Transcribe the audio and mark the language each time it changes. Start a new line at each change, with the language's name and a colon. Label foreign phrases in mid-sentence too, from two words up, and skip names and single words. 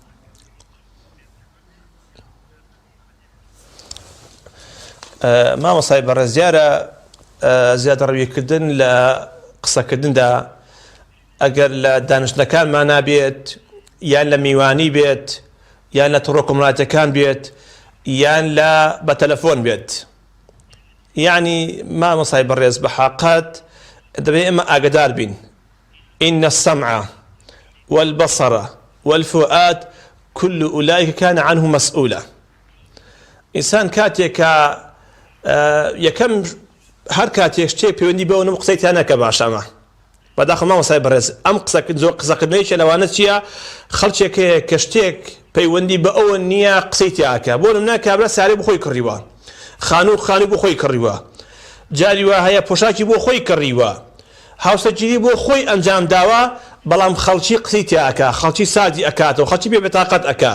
Central Kurdish: مامۆستای بەڕێز دیارە زیادەڕەویکردن لە قسەکردندا ئەگەر لە دانیشتنەکانمان نابێت، یان لە میوانی بێت، یان لە تۆڕە کۆمەڵایەتیەکان بێت، یان لە بە تەلەفۆن بێت، یعنی مامۆستای بەڕێز بە حەقەت دەبێت ئێمە ئاگدار بین.
Arabic: إن السمع والبصر والفؤاد كل أولئك كان عنه مسؤولا.
Central Kurdish: إنسان كاتێک یەکەم هەر کاتێک شتێک پەیوەندی بەوە نەبوو قسەی ناکە باشەمە. بەداخەوە مامۆستای بەڕێز ئەم قسەکردنەوەیەکە لەوانە چییە؟ خەڵکێکەیە کە شتێک پەیوەندی بە ئەوە نییە قسەی تیاکە. بۆ نمونە کابرا سارێ بۆ خۆی کڕیوە، خانوو بۆ خۆی کڕیوە، جاری وا هەیە پۆشاکی بۆ خۆی کڕیوە، هاوسەرگیری بۆ خۆی ئەنجام داوە، بەڵام خەڵکی قسەی تیاکە، خەڵکی سادی ئەکاتەوە، خەڵکی بێ بێتاقەت ئەکات.